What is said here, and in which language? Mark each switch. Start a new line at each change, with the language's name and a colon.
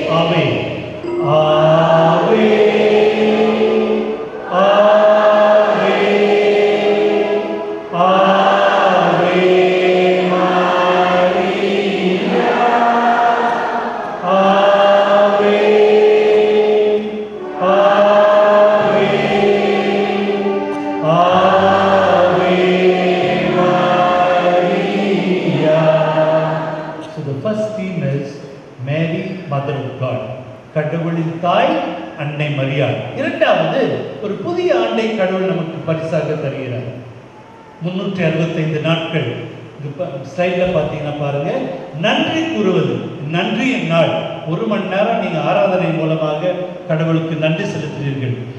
Latin: ஆவே ஆவே ஆவே ஆவே மாரியா, ஆவே ஆவே ஆவே மாரியா.
English: So the first theme is Mary, Mother of God.
Tamil: கடவுளின் தாய் அன்னை மரியாள். இரண்டாவது, ஒரு புதிய ஆண்டை கடவுள் நமக்கு பரிசாக தருகிறார். 365 நாட்கள். ஸ்லைடில் பார்த்தீங்கன்னா பாருங்க, நன்றி கூறுவது, நன்றியின் நாள். 1 மணி நேரம் நீங்கள் ஆராதனை மூலமாக கடவுளுக்கு நன்றி செலுத்துகிறீர்கள்.